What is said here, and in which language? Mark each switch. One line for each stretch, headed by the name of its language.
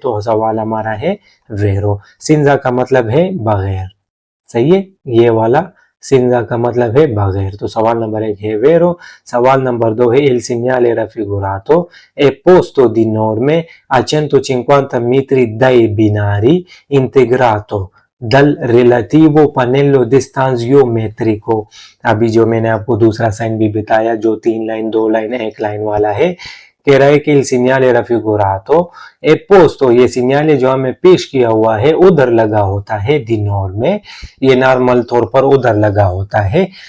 Hindi: तो सवाल हमारा है वेरो। सिंजा का मतलब है बगैर, सही है, ये वाला सिंजा का मतलब है बगैर। तो सवाल नंबर 1 है वेरो। सवाल नंबर 2 है
Italian: il segnale raffigurato è posto di norme a 150 metri dai binari integrato dal relativo pannello distanziometrico।
Hindi: अभी जो मैंने आपको दूसरा साइन भी बताया जो 3 लाइन 2 लाइन 1 लाइन वाला है, कह रहा है कि
Italian: il segnale raffigurato è posto,
Hindi: ये सिग्नल जो हमें पेश किया हुआ है उधर लगा होता है दी नॉर्मे, ये नॉर्मल तौर पर उधर लगा होता है।